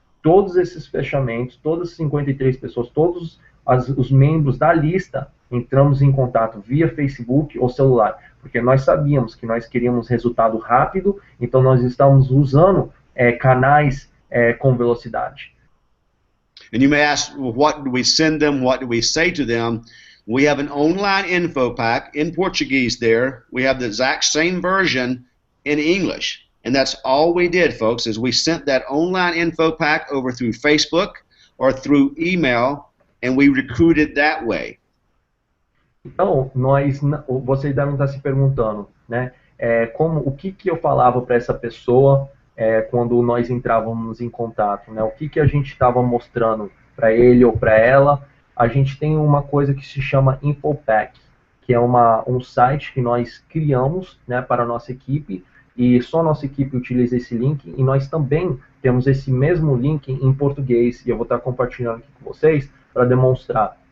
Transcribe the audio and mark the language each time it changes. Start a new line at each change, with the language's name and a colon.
Portuguese: Todos esses fechamentos, todas as 53 pessoas, todos os membros da lista, entramos em contato via Facebook ou celular, porque nós sabíamos que nós queríamos resultado rápido, então nós estamos usando canais com velocidade.
English: And you may ask, well, what do we send them? What do we say to them? We have an online info pack in Portuguese there. We have the exact same version in English. And that's all we did, folks, is we sent that online info pack over through Facebook or through email, and we recruited that way.
Portuguese: Então, vocês devem estar se perguntando, né? O que eu falava para essa pessoa quando nós entrávamos em contato, né? O que a gente estava mostrando para ele ou para ela? A gente tem uma coisa que se chama InfoPack, que é um site que nós criamos, né, para a nossa equipe, e só a nossa equipe utiliza esse link, e nós também temos esse mesmo link em português, e eu vou estar compartilhando aqui com vocês para demonstrar.